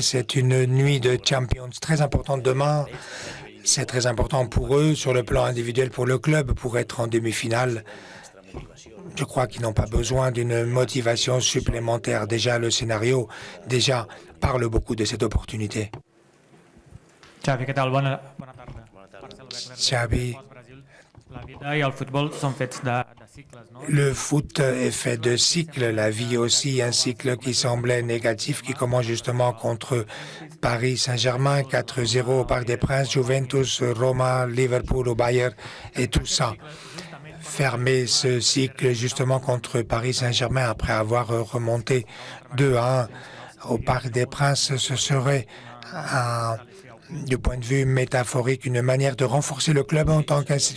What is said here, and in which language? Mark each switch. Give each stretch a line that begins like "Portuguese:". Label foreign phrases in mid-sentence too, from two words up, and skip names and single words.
French: C'est une nuit de Champions très importante demain. C'est très important pour eux, sur le plan individuel, pour le club, pour être en demi-finale. Je crois qu'ils n'ont pas besoin d'une motivation supplémentaire. Déjà, le scénario parle beaucoup de cette opportunité.
Catalan: Xavi, què tal? Bona tarda. Xavi, La vida i el futbol són fets de cicles, no?
French: le foot est fait de cycles, la vie aussi, un cycle qui semblait négatif, qui commence justement contre Paris Saint-Germain, 4-0 au Parc des Princes, Juventus, Roma, Liverpool au Bayern et tout ça. Fermer ce cycle justement contre Paris Saint-Germain après avoir remonté 2-1 au Parc des Princes, ce serait du point de vue métaphorique, une manière de renforcer le club en tant qu'institution?